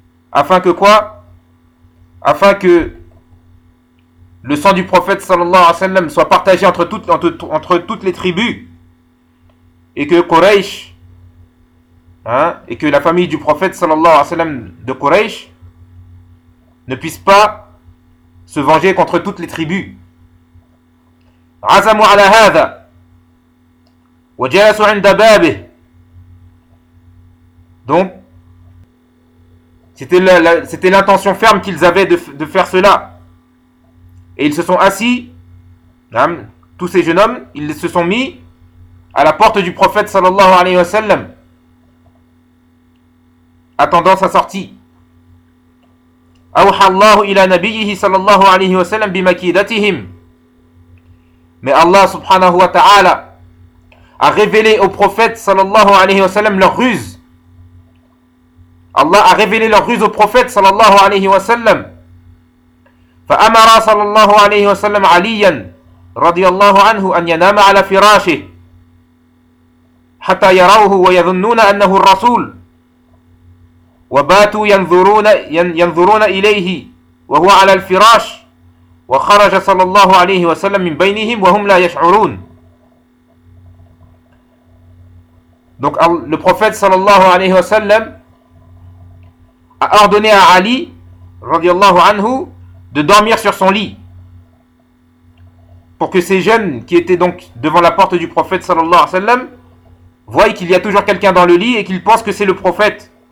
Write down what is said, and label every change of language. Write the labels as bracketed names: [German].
[French] Afin que quoi? Afin que le sang du prophète sallallahu alayhi wa sallam soit partagé entre toutes les tribus. Et que Quraysh, hein, et que la famille du prophète sallallahu alayhi wa sallam de Quraysh ne puisse pas se venger contre toutes les tribus. [Arabic] عزموا على هذا وجلسوا عند بابه. [French] Donc c'était l'intention ferme qu'ils avaient de faire cela. Et ils se sont assis, hein, tous ces jeunes hommes, ils se sont mis à la porte du prophète sallallahu alayhi wa sallam, attendant sa sortie. [Arabic] أوحى الله إلى نبيه صلى الله عليه وسلم بمكيدتهم. [French] Mais Allah subhanahu wa ta'ala a révélé au prophète sallallahu alayhi wa sallam leur ruse. Allah a révélé leur ruse au prophète sallallahu alayhi wa sallam. [Arabic] فأمر صلى الله عليه وسلم عليا رضي الله عنه أن ينام على فراشه حتى يروه ويظنون أنه الرسول. وباتوا ينظرون إليه وهو على الفراش وخرج صلى الله عليه وسلم من بينهم وهم لا يشعرون. [French] Donc le prophète sallallahu alayhi wa sallam a ordonné à Ali radiyallahu anhu de dormir sur son lit pour que ces jeunes qui étaient donc devant la porte du prophète sallallahu alayhi wa sallam voient qu'il y a toujours quelqu'un dans le lit et qu'ils pensent que c'est le prophète.